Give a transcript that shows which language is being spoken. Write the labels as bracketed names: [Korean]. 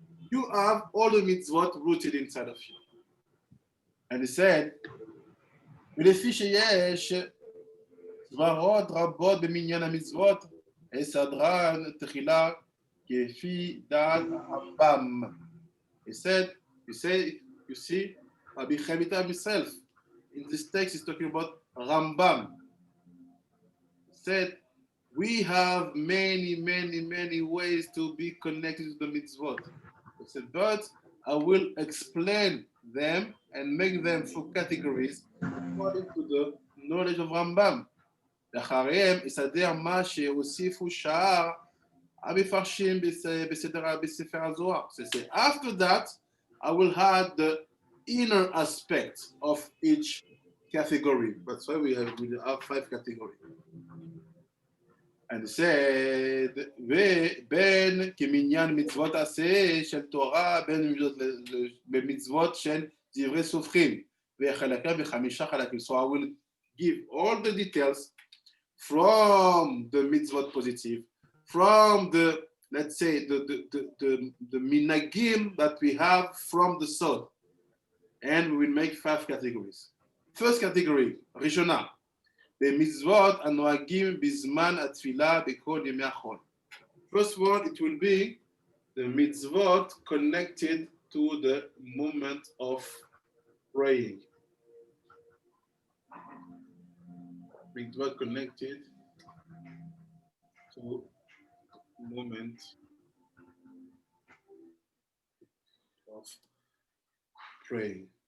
[English] You have all the mitzvot rooted inside of you. And he said, [Hebrew] ולפי שיש סברות רבות במניין המצוות, סדרן תחילה כפי דעת הרמב"ם. [English] He said, you see, Rabbi Chemita himself, in this text, he's talking about Rambam. He said, we have many ways to be connected to the mitzvot. He said, but I will explain them and make them through categories according to the knowledge of Rambam. [Hebrew] לאחריהם יסדר מה שהוסיפו שאר המפרשים בספר הזוהר. [English] So after that, I will add the inner aspect of each category. That's why we have 5 categories. And said, [Hebrew] ובין כמניין מצוות עשה של תורה, בין במצוות של דברי סופרים, וחלקה ב5 חלקים. [English] So I will give all the details from the mitzvot positive, from the, let's say, the minagim that we have from the sod. And we will make 5 categories. First category, [Hebrew] ראשונה, במצוות הנוהגים בזמן התפילה בכל ימי החול. [English] First one, it will be the mitzvot connected to the moment of praying. Mitzvot connected to moment of praying.